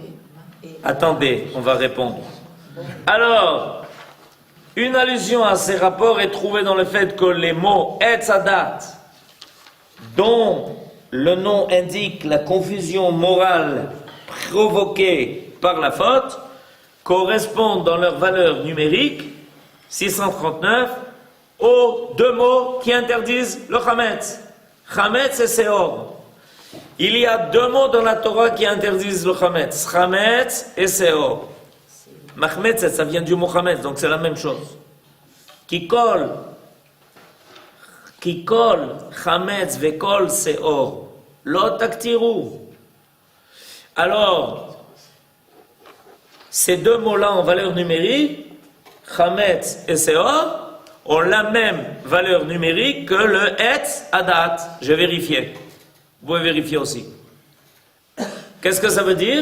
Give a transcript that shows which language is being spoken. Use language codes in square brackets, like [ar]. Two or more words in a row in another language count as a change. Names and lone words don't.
[fr] Attendez, on va répondre. Alors, une allusion à ces rapports est trouvée dans le fait que les mots [he] עץ הדעת, [fr] dont le nom indique la confusion morale provoquée par la faute, correspondent dans leur valeur numérique, 639, aux 2 mots qui interdisent le Chametz. Chametz et Seor. Il y a 2 mots dans la Torah qui interdisent le Chametz. Chametz et Seor. Mahmetz, ça vient du mot Chametz, donc c'est la même chose. [he] כי כל חמץ וכל שאור. לא תקטירו. [fr] Alors, ces 2 mots-là en valeur numérique, Chametz et Seor, ont la même valeur numérique que le [he] עץ הדעת. [fr] J'ai vérifié. Vous pouvez vérifier aussi. Qu'est-ce que ça veut dire?